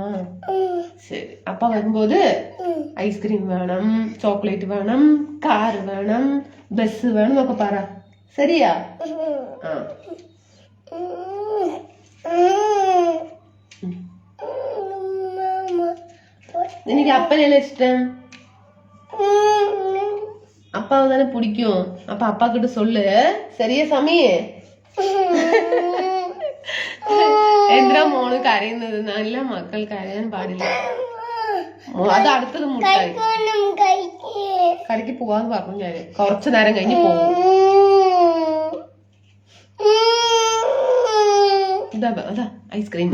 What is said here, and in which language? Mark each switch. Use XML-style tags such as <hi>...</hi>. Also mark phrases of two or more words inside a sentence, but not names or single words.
<ml>ശരി, അപ്പ വരുമ്പോത് ഐസ്ക്രീം വേണം, ചോക്ലേറ്റ് വേണം, കാർ വേണം, ബസ് വേണം എന്നൊക്കെ പറ. ശരിയാ? എനിക്ക് അപ്പനല്ലേ ഇഷ്ടം?</ml> <ta>அப்பா தானே பிடிக்கும். அப்ப அப்பா கிட்ட சொல்லு. சரியா சாமி?</ta> <ml>എന്തിനാ മോള് കരയുന്നത്? നല്ല മക്കൾ കരയാൻ പാടില്ല. അത് അടുത്തത് മുട്ടായി. കടയ്ക്ക് പോവാന്ന് പറഞ്ഞു ഞാന്. കുറച്ചു നേരം കഴിഞ്ഞ് പോകും. അതാ ഐസ്ക്രീം.</ml>